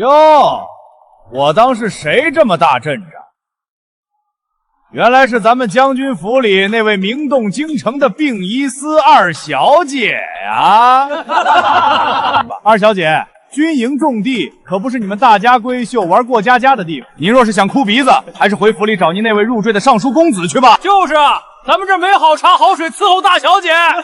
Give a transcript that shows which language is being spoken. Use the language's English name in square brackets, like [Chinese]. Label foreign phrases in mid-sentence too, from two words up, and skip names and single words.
[Chinese] 喲，我當是誰這麼大陣仗？原來是咱們將軍府裡那位名動京城的病醫司二小姐呀！二小姐。軍營重地，可不是你們大家閨秀玩過家家的地方。您若是想哭鼻子，還是回府裡找您那位入贅的尚書公子去吧。就是啊，咱们這沒好茶好水伺候大小姐。